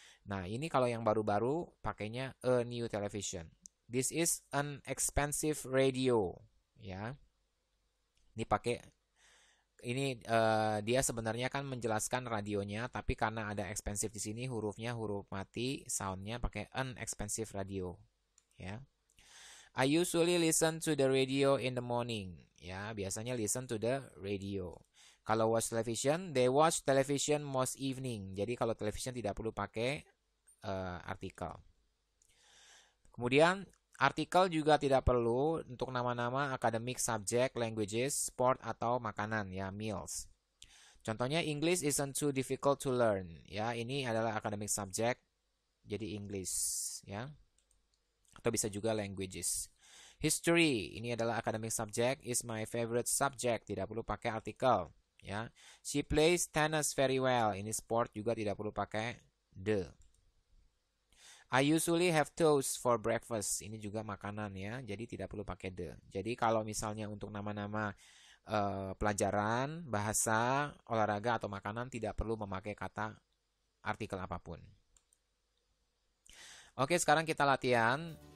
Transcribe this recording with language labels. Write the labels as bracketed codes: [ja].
[id] Nah, ini kalau yang baru-baru pakainya [en] a new television. This is an expensive radio, ya. [id] Ini pakai ini dia sebenarnya kan menjelaskan radionya, tapi karena ada expensive di sini hurufnya huruf mati, soundnya pakai [en] an expensive radio, [id] ya. [en] I usually listen to the radio in the morning, ya. [id] Biasanya [en] listen to the radio. [id] Kalau [en] watch television, they watch television most evening. [id] Jadi kalau television tidak perlu pakai artikel. Kemudian artikel juga tidak perlu untuk nama-nama academic subject, languages, sport atau makanan, ya, meals. Contohnya [en] English isn't too difficult to learn, ya. [id] Ini adalah academic subject, jadi English, ya. Atau bisa juga languages. History, ini adalah academic subject, [en] is my favorite subject, [id] tidak perlu pakai artikel, ya. [en] She plays tennis very well, [id] ini sport juga tidak perlu pakai the. [en] I usually have toast for breakfast. [id] Ini juga makanan, ya. Jadi tidak perlu pakai the. Jadi kalau misalnya untuk nama-nama pelajaran, bahasa, olahraga atau makanan tidak perlu memakai kata artikel apapun. Oke, sekarang kita latihan.